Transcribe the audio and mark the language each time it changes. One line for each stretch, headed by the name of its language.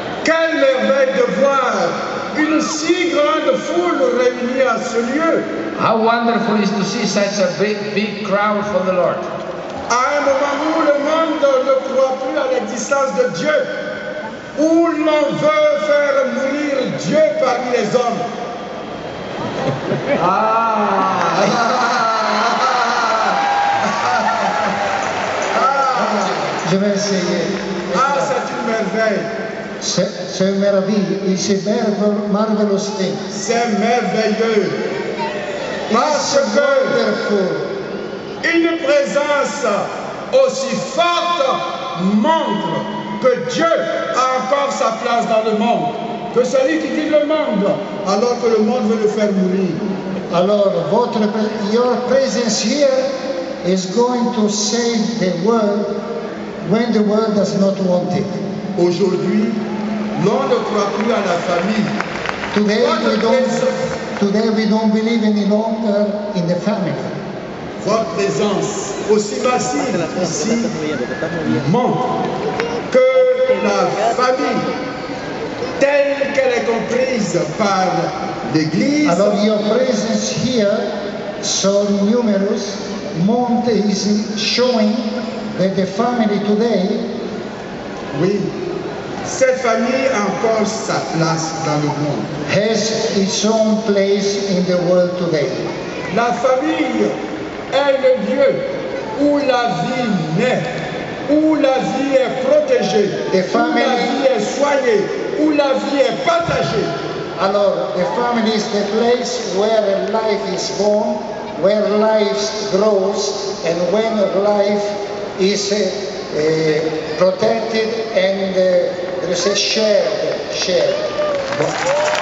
French: Quelle merveille de voir une si grande foule réunie à ce lieu!
English: How wonderful is to see such a big crowd for the Lord.
French: À un moment où le monde ne croit plus à l'existence de Dieu, où l'on veut faire mourir Dieu parmi les hommes. Je vais essayer. Ah, c'est une merveille. C'est une merveille. C'est
English: marvelous thing.
French: C'est merveilleux. Parce
English: It's
French: que
English: wonderful.
French: une présence aussi forte montre que Dieu a encore sa place dans le monde. Que celui qui quitte le monde, alors que le monde veut le faire mourir.
English: Alors, your presence here is going to save the world when the world does not want it.
French: Aujourd'hui, l'on ne croit plus à la famille.
English: Today we don't believe any longer in the family.
French: Votre présence aussi massive ici montre que la famille, telle qu'elle est comprise par l'Église,
English: Alors, your presence here, so numerous, is showing that the family today,
French: oui, cette famille a encore sa place dans le monde.
English: has its own place in the world today.
French: La famille est le lieu où la vie naît, où la vie est protégée,
English: The
French: où
English: family-
French: la vie est soignée, où la vie est partagée.
English: Alors, the family is the place where life is born, where life grows, and when life is protected and there is a shared.